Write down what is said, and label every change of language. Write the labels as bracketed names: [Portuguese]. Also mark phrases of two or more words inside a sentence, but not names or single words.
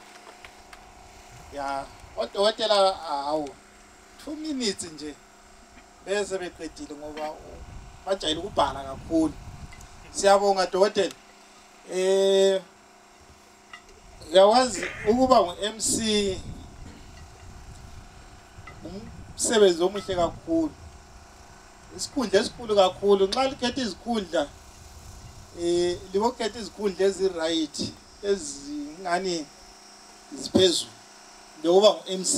[North Ndebele] Ya, odokotela awu 2 minutes nje bese beqedile ngoba bajayele ukubhala kakhulu. Siyabonga dokotela. Yawazi ukuba ngu-MC umsebenzi omuhle kakhulu. Isikhundla esikhulu kakhulu nxa likhetha izikhundla libokhetha izikhundla ezi-right ezingani ziphezulu ngoba ngu-MC.